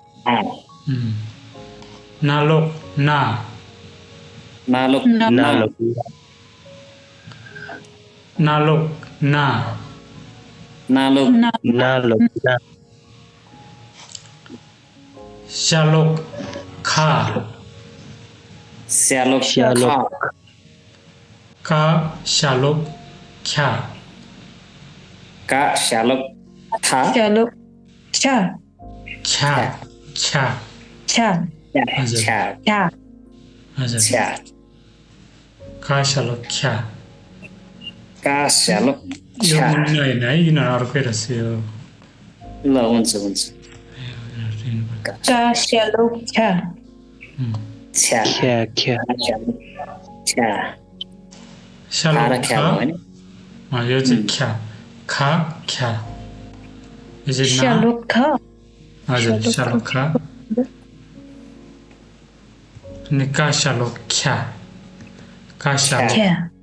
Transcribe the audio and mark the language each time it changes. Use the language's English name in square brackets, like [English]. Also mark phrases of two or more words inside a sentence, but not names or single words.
[Nepali] नालोक्ना शालोक्खा का शालोक्ख्या हजुर का शालोक्ख्या यो मुन्ने होइन है। यिनीहरू अर्कै रहेछ यो। ल हुन्छ। यो चाहिँ ख्या खा ख्या यो चाहिँ हजुर शालोक्खा अनि का शालोक्ख्या का शालोक्ख्या